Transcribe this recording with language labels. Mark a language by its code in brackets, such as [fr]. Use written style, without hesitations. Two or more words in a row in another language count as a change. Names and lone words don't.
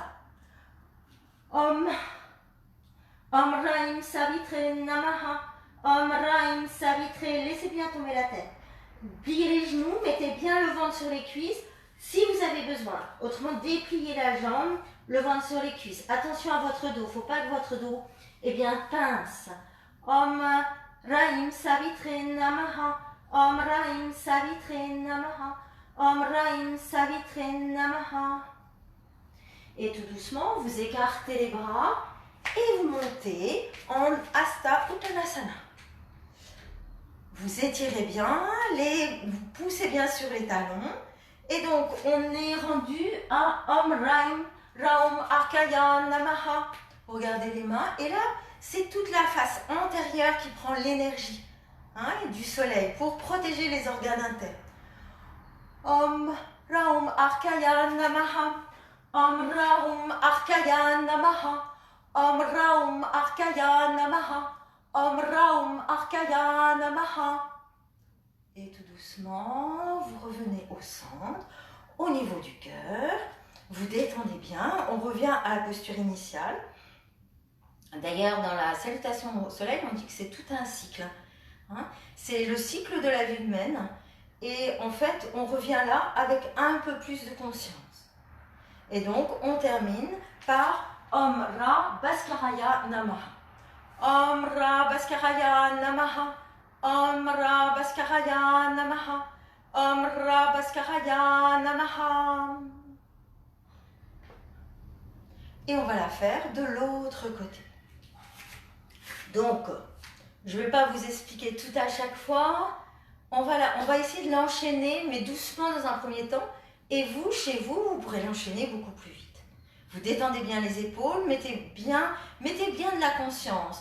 [sa] ॐ रैं सवित्रे नमः. ॐ रैं सवित्रे, [fr] laissez bien tomber la tête. Pliez les genoux, mettez bien le ventre sur les cuisses si vous avez besoin. Autrement, dépliez la jambe, le ventre sur les cuisses. Attention à votre dos, il ne faut pas que votre dos pince. [sa] ॐ रैं सवित्रे नमः. ॐ रैं सवित्रे नमः। ॐ रैं सवित्रे नमः. Om Raim Savitre Namaha. [fr] Et tout doucement, vous écartez les bras et vous montez en [sa] हस्त उत्तानासन. [fr] Vous étirez bien, vous poussez bien sur les talons. Et donc, on est rendu à [sa] ॐ रैं रौं अर्काय नमः. [fr] Regardez les mains. Et là, c'est toute la face antérieure qui prend l'énergie du soleil pour protéger les organes internes. [sa] ॐ रौं अर्काय नमः. ॐ रौं अर्काय नमः. ॐ रौं अर्काय नमः। ॐ रौं अर्काय नमः. Om Raum Arkaya Namaha. [fr] Et tout doucement, vous revenez au centre, au niveau du cœur. Vous détendez bien. On revient à la posture initiale. D'ailleurs, dans la salutation au soleil, on dit que c'est tout un cycle. C'est le cycle de la vie humaine. Et en fait, on revient là avec un peu plus de conscience. Et donc, on termine par [sa] ॐ रः भास्कराय नमः. ॐ रः भास्कराय नमः. ॐ रः भास्कराय नमः। ॐ रः भास्कराय नमः. Om Ra Bhaskaraya Namaha. [fr] Et on va la faire de l'autre côté. Donc, je ne vais pas vous expliquer tout à chaque fois. On va essayer de l'enchaîner, mais doucement dans un premier temps. Et vous, chez vous, vous pourrez l'enchaîner beaucoup plus vite. Vous détendez bien les épaules, mettez bien de la conscience.